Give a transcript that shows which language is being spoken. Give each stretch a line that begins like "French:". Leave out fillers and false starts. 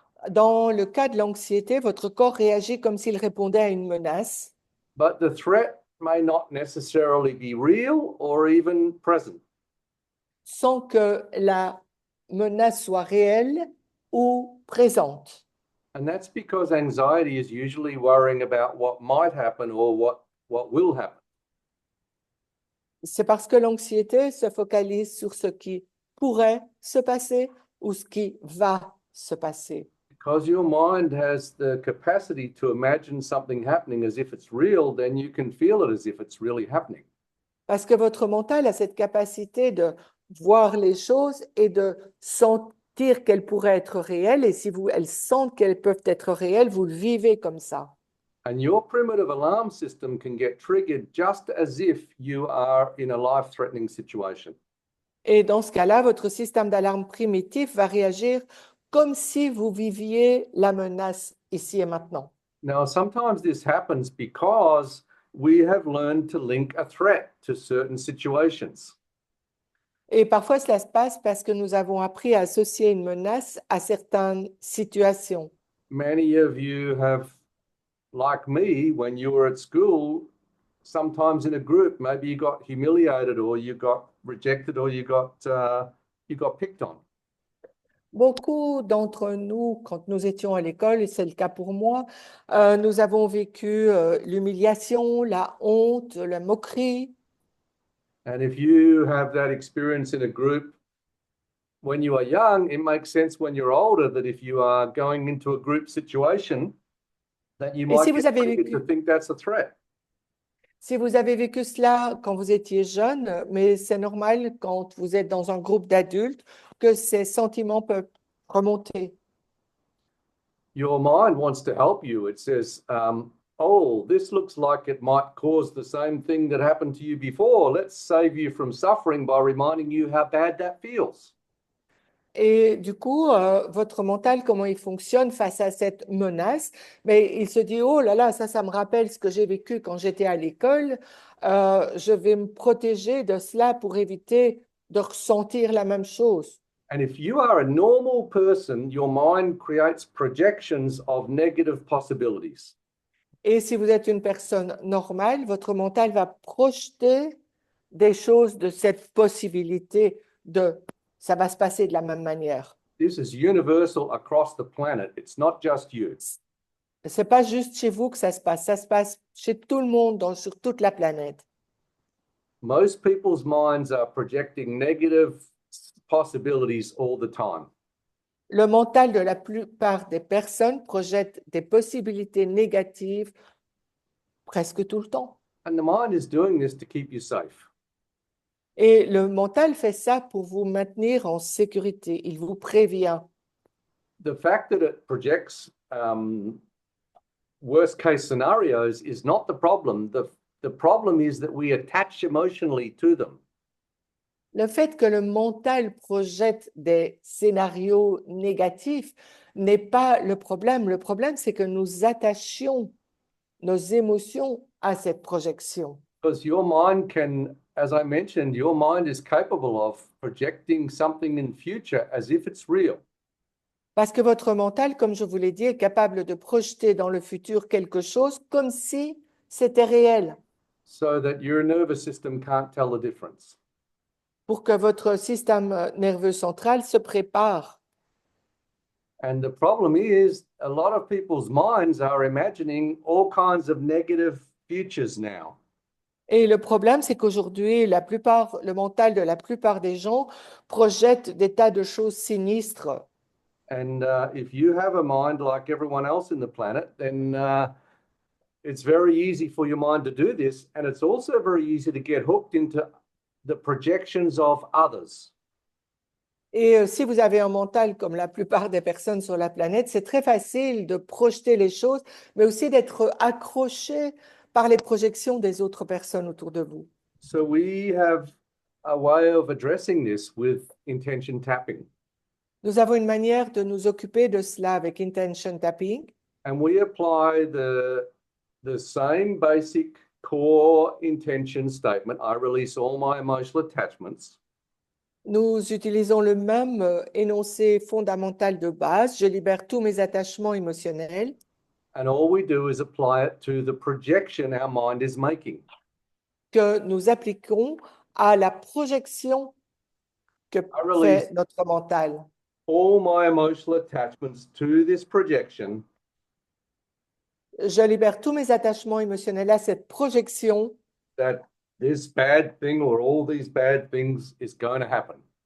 French: Dans le cas de l'anxiété, votre corps réagit comme s'il répondait à une menace,
English: But the threat may not necessarily be real or even present.
French: sans que la menace soit réelle ou présente.
English: And that's because anxiety is usually worrying about what might happen or what will happen.
French: C'est parce que l'anxiété se focalise sur ce qui pourrait se passer ou ce qui va se passer.
English: Because your mind has the capacity to imagine something happening as if it's real, then you can feel it as if it's really happening.
French: Parce que votre mental a cette capacité de voir les choses et de sentir qu'elles pourraient être réelles. Et si elles sentent qu'elles peuvent être réelles, vous le vivez comme ça.
English: And your primitive alarm system can get triggered just as if you are in a life-threatening situation.
French: Et dans ce cas-là, votre système d'alarme primitif va réagir comme si vous viviez la menace ici et maintenant.
English: Now, sometimes this happens because we have learned to link a threat to certain situations.
French: Et parfois, cela se passe parce que nous avons appris à associer une menace à certaines situations.
English: Many of you have, like me, when you were at school, sometimes in a group, maybe you got humiliated or you got rejected or you got picked on.
French: Beaucoup d'entre nous, quand nous étions à l'école, et c'est le cas pour moi, nous avons vécu l'humiliation, la honte, la moquerie.
English: And if you have that experience in a group when you are young, it makes sense when you're older that if you are going into a group situation, that you
French: Et si vous
English: get
French: avez
English: triggered to
French: vécu,
English: think that's a threat.
French: si vous avez vécu cela quand vous étiez jeune, mais c'est normal quand vous êtes dans un groupe d'adultes que ces sentiments peuvent remonter.
English: Your mind wants to help you. It says, oh, this looks like it might cause the same thing that happened to you before. Let's save you from suffering by reminding you how bad that feels.
French: Et du coup, votre mental, comment il fonctionne face à cette menace? Mais il se dit, oh là là, ça me rappelle ce que j'ai vécu quand j'étais à l'école. Je vais me protéger de cela pour éviter de ressentir la même chose.
English: And if you are a normal person, your mind creates projections of negative possibilities.
French: Et si vous êtes une personne normale, votre mental va projeter des choses de cette possibilité de ça va se passer de la même manière.
English: This is universal across the planet. It's not just you.
French: C'est pas juste chez vous que ça se passe chez tout le monde, sur toute la planète.
English: Most people's minds are projecting negative possibilities all the time.
French: Le mental de la plupart des personnes projette des possibilités négatives presque tout le temps.
English: And the mind is doing this to keep you safe.
French: Et le mental fait ça pour vous maintenir en sécurité. Il vous prévient.
English: The fact that it projects worst case scenarios is not the problem. The problem is that we attach emotionally to them.
French: Le fait que le mental projette des scénarios négatifs n'est pas le problème. Le problème, c'est que nous attachions nos émotions à cette projection.
English: Because your mind can, as I mentioned, your mind is capable of projecting something in future as if it's real.
French: Parce que votre mental, comme je vous l'ai dit, est capable de projeter dans le futur quelque chose comme si c'était réel,
English: So that your nervous system can't tell the difference.
French: pour que votre système nerveux central se prépare.
English: And the problem is, a lot of people's minds are imagining all kinds of negative futures now.
French: Et le problème, c'est qu'aujourd'hui, le mental de la plupart des gens projette des tas de choses sinistres.
English: And if you have a mind like everyone else in the planet, then it's very easy for your mind to do this. And it's also very easy to get hooked into the projections of others.
French: Et si vous avez un mental comme la plupart des personnes sur la planète, c'est très facile de projeter les choses, mais aussi d'être accroché par les projections des autres personnes autour de vous.
English: So we have a way of addressing this with intention tapping.
French: Nous avons une manière de nous occuper de cela avec intention tapping.
English: And we apply the same basic core intention statement. I release all my emotional attachments.
French: Nous utilisons le même énoncé fondamental de base. Je libère tous mes attachements émotionnels.
English: And all we do is apply it to the projection our mind is making.
French: Que nous appliquons à la projection que fait notre mental.
English: All my emotional attachments to this projection.
French: Je libère tous mes attachements émotionnels à cette projection.
English: That this bad thing or all these bad things is going to happen.